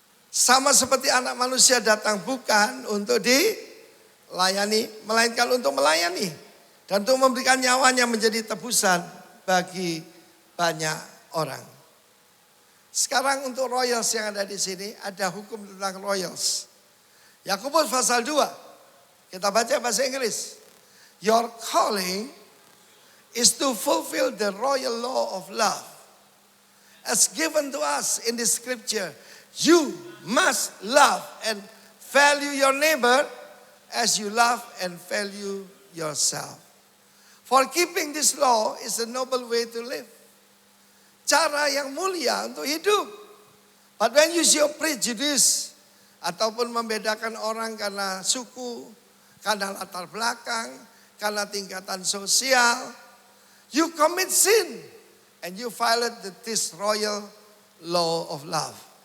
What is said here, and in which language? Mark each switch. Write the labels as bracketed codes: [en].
[id] Sama seperti anak manusia datang bukan untuk dilayani, melainkan untuk melayani. Dan untuk memberikan nyawanya menjadi tebusan bagi banyak orang. Sekarang untuk royals yang ada di sini, ada hukum tentang royals. Yakobus pasal 2. Kita baca bahasa Inggris. [en] Your calling is to fulfill the royal law of love. As given to us in the scripture, you must love and value your neighbor as you love and value yourself. For keeping this law is a noble way to live. [id] Cara yang mulia untuk hidup. [en] But when you show prejudice [id] ataupun membedakan orang karena suku, karena latar belakang, karena tingkatan sosial, [en] you commit sin and you violate this royal law of love.